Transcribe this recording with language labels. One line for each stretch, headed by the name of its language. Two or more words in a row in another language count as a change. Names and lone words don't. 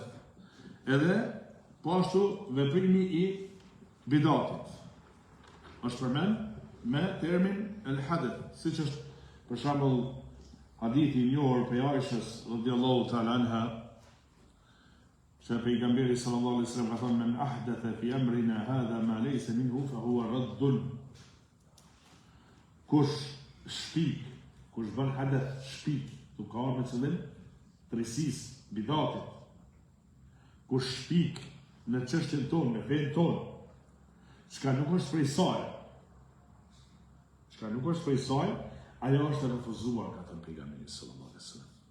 Albanian: Edhe po ashtu veprimi i bidatit është përmend me termin el-hadath, siç është për shembull hadithi i njohur prej Aishës
Arabic: رضي الله تعالى عنها,
Albanian: që pejgamberi
Arabic: صلى الله عليه وسلم
Albanian: ka thënë
Arabic: من أحدث في أمرنا هذا ما ليس منه فهو رد.
Albanian: Kush shpik, kush bën hadath shpik, tu ka me qëllim tërësis, bidatit. Kush shpik në çështjen tonë, në fenë tonë, çka nuk është prej saj. Çka nuk është prej saj, ajo është e refuzuar, ka thënë pejgamberi
Arabic: صلى الله عليه وسلم.